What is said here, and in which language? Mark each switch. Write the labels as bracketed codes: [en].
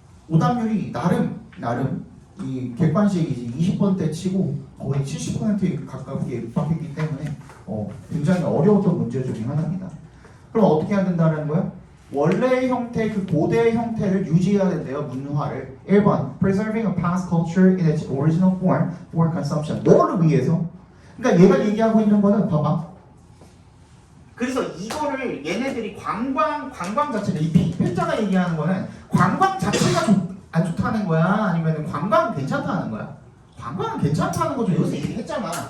[ko] 오답률이 나름 이 객관식이지 20번대 치고 거의 70%에 가깝게 입학했기 때문에 굉장히 어려웠던 문제 중에 하나입니다. 그럼 어떻게 해야 된다는 거예요? 원래의 형태, 그 고대의 형태를 유지해야 된대요. 문화를. [en] 1번 Preserving a past culture in its original form for consumption. [ko] 뭐를 위해서? 그러니까 얘가 얘기하고 있는 거는 봐봐. 그래서 이거를 얘네들이 관광 자체가 이 편자가 얘기하는 거는 관광 자체가 안 좋다는 거야? 아니면 관광은 괜찮다는 거야? 관광은 괜찮다는 거죠. 여기서 얘기했잖아.